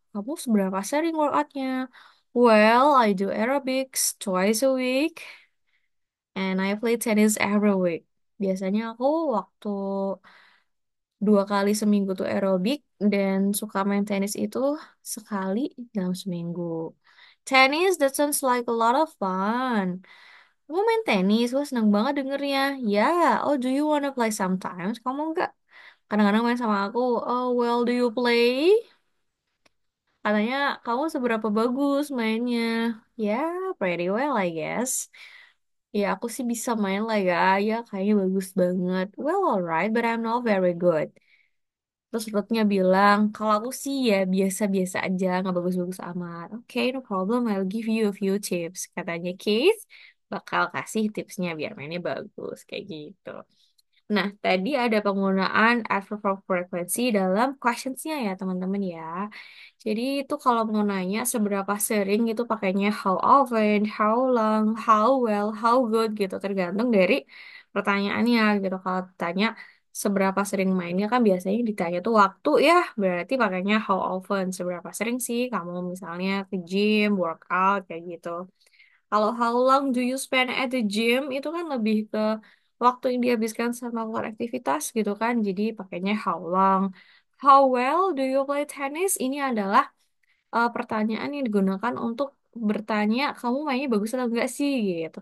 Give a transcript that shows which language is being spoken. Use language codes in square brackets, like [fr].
[id] Kamu seberapa sering workoutnya? [en] Well, I do aerobics twice a week. And I play tennis every week. [id] Biasanya aku waktu 2 kali seminggu tuh aerobik dan suka main tenis itu sekali dalam seminggu. [en] Tennis, that sounds like a lot of fun. [id] Kamu main tenis, wah seneng banget dengernya. [en] Ya, oh do you wanna play sometimes? [id] Kamu enggak? Kadang-kadang main sama aku. [en] Oh well, do you play? [id] Katanya kamu seberapa bagus mainnya? Ya, [en] pretty well I guess. [id] Ya, aku sih bisa main lah ya. Ya, kayaknya bagus banget. [en] Well, alright, but I'm not very good. [id] Terus Ruthnya bilang, kalau aku sih ya biasa-biasa aja, nggak bagus-bagus amat. [en] Oke, no problem, I'll give you a few tips. [id] Katanya Case bakal kasih tipsnya biar mainnya bagus, kayak gitu. Nah, tadi ada penggunaan adverb of frequency dalam questionsnya ya, teman-teman ya. Jadi itu kalau mau nanya seberapa sering itu pakainya [en] how often, how long, how well, how good [id] gitu. Tergantung dari pertanyaannya gitu. Kalau tanya seberapa sering mainnya kan biasanya ditanya tuh waktu ya. Berarti pakainya how often. Seberapa sering sih kamu misalnya ke gym, workout kayak gitu. Kalau [en] how long do you spend at the gym [id] itu kan lebih ke waktu yang dihabiskan sama keluar aktivitas gitu kan. Jadi pakainya how long. [en] How well do you play tennis? [id] Ini adalah pertanyaan yang digunakan untuk bertanya kamu mainnya bagus atau enggak sih gitu.